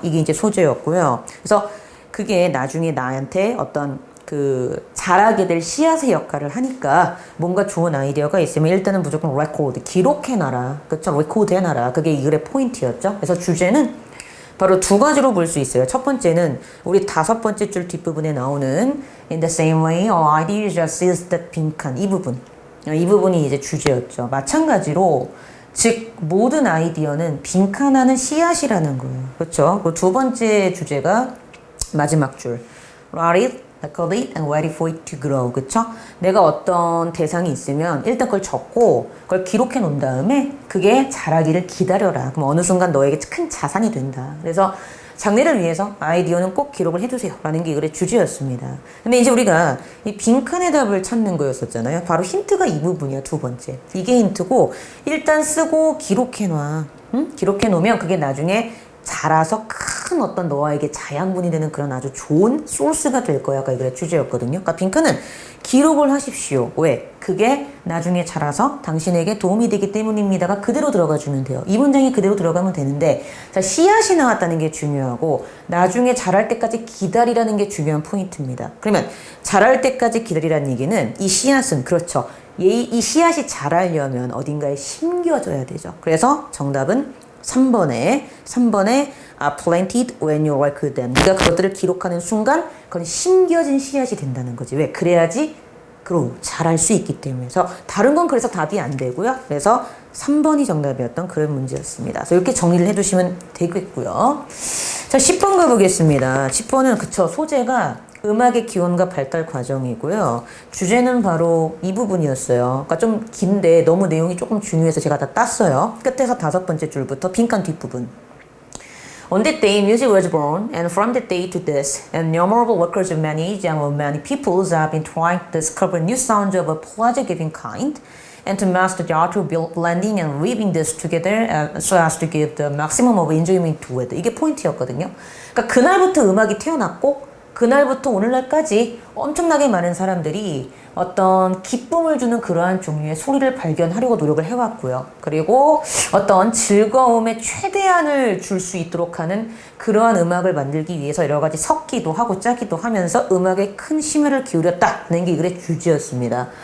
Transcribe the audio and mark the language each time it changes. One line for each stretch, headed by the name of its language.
Korean: 이게 이제 소재였고요. 그래서 그게 나중에 나한테 어떤 자라게 될 씨앗의 역할을 하니까 뭔가 좋은 아이디어가 있으면 일단은 무조건 레코드, 기록해놔라. 그쵸? 레코드 해놔라. 그게 이 글의 포인트였죠. 그래서 주제는 바로 두 가지로 볼 수 있어요. 첫 번째는 우리 5번째 줄 뒷부분에 나오는
English: In the same way, all ideas just is that 빈칸.
Korean: 이 부분. 이 부분이 이제 주제였죠. 마찬가지로 즉 모든 아이디어는 빈칸하는 씨앗이라는 거예요. 그렇죠? 그 두 번째 주제가 마지막 줄.
English: Write it, record it, and wait for it to grow.
Korean: 그쵸? 내가 어떤 대상이 있으면 일단 그걸 적고 그걸 기록해 놓은 다음에 그게 자라기를 기다려라. 그럼 어느 순간 너에게 큰 자산이 된다. 그래서 장래를 위해서 아이디어는 꼭 기록을 해두세요. 라는 게 이 글의 주제였습니다. 근데 이제 우리가 이 빈칸의 답을 찾는 거였었잖아요. 바로 힌트가 이 부분이야, 두 번째. 이게 힌트고 일단 쓰고 기록해놔. 응? 기록해놓으면 그게 나중에 자라서 큰 어떤 너와에게 자양분이 되는 그런 아주 좋은 소스가 될 거야. 아까 이 글의 주제였거든요. 그러니까 빈칸은 기록을 하십시오. 왜? 그게 나중에 자라서 당신에게 도움이 되기 때문입니다가 그대로 들어가 주면 돼요. 이 문장이 그대로 들어가면 되는데, 자, 씨앗이 나왔다는 게 중요하고 나중에 자랄 때까지 기다리라는 게 중요한 포인트입니다. 그러면 자랄 때까지 기다리라는 얘기는 이 씨앗은 그렇죠. 이 씨앗이 자라려면 어딘가에 심겨져야 되죠. 그래서 정답은 3번에
English: planted when you record them.
Korean: 네가 그것들을 기록하는 순간 그건 심겨진 씨앗이 된다는 거지. 왜? 그래야지 자랄 수 있기 때문에. 그래서 다른 건 그래서 답이 안 되고요. 그래서 3번이 정답이었던 그런 문제였습니다. 그래서 이렇게 정리를 해두시면 되겠고요. 자, 10번 가보겠습니다. 10번은 그쵸, 소재가 음악의 기원과 발달 과정이고요. 주제는 바로 이 부분이었어요. 그러니까 좀 긴데 너무 내용이 조금 중요해서 제가 다 땄어요. 끝에서 5번째 줄부터 빈칸 뒷부분.
English: On that day, music was born, and from that day to this, innumerable workers of many ages and of many peoples have been trying to discover new sounds of a pleasure-giving kind, and to master the art of blending and weaving this together so as to give the maximum of enjoyment to it.
Korean: 이게 포인트였거든요. 그러니까 그날부터 음악이 태어났고 그날부터 오늘날까지 엄청나게 많은 사람들이 어떤 기쁨을 주는 그러한 종류의 소리를 발견하려고 노력을 해왔고요. 그리고 어떤 즐거움의 최대한을 줄 수 있도록 하는 그러한 음악을 만들기 위해서 여러 가지 섞기도 하고 짜기도 하면서 음악에 큰 심혈을 기울였다는 게 이 글의 주제였습니다.